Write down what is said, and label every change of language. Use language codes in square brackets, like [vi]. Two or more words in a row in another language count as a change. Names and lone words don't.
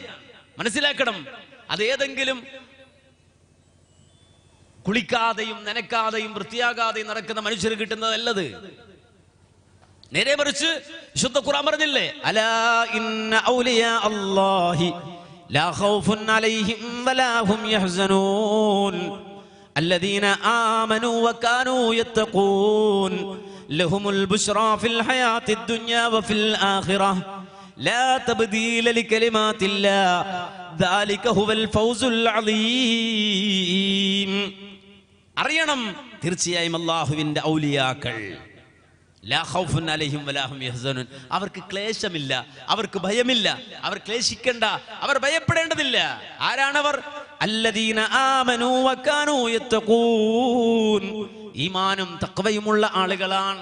[ml] മനസ്സിലാക്കണം, അത് ഏതെങ്കിലും കുളിക്കാതെയും നനക്കാതെയും വൃത്തിയാകാതെയും നടക്കുന്ന മനുഷ്യർ കിട്ടുന്നതല്ലത്. നേരെ മറിച്ച് വിശുദ്ധ ഖുർആൻ പറഞ്ഞില്ലേ, [ar] ألا إن أولياء الله لا خوف عليهم ولا هم يحزنون الذين آمنوا وكانوا يتقون لهم البشرى في الحياة الدنيا وفي الآخرة لا تبديل لكلمات الله ذلك هو الفوز العظيم. [ml] അറിയണം, തീർച്ചയായും അല്ലാഹുവിന്റെ ഔലിയാക്കൾ [ar] لا خوف عليهم ولا هم يحزنون, [ml] അവർക്ക് ക്ലേശമില്ല, അവർക്ക് ഭയമില്ല, അവർ ക്ലേശിക്കേണ്ട, അവർ ഭയപ്പെടേണ്ടതില്ല. ആരാണവർ? [ar] الذين آمنوا وكانوا يتقون, [ml] ഈമാനും തഖ്വയുമുള്ള ആളുകളാണ്.